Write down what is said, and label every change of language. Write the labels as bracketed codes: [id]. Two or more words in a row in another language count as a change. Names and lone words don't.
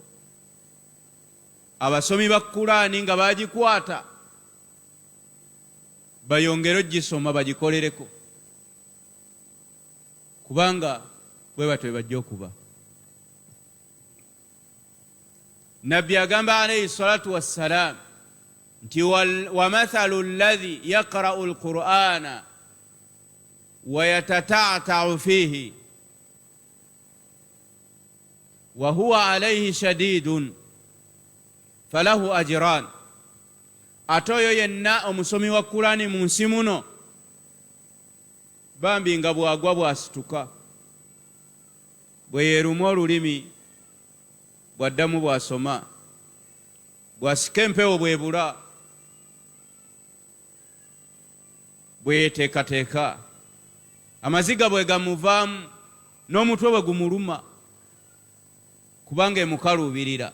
[lg] Abasomi ba Kurani nga bagikwata bayongere ogisoma bagikolereko, kubanga bwe batyo bajja okuba. Nabbi agamba [ar] عليه الصلاة والسلام nti ومثل الذي يقرأ القرآن ويتتعتع فيه وهو عليه شديد فله أجران. [lg] Ate oyo yenna omusomi wa Kurani mu nsi muno, bambi nga bwagwa bwasituka, bwe yeeruma olulimi, bwaddamu bwasoma, bwasika empewo bwebula, bwe yeteekateeka, amaziga bwe gamuvaamu, n'omutwe bwe gumuluma, kubanga emukaluubirira.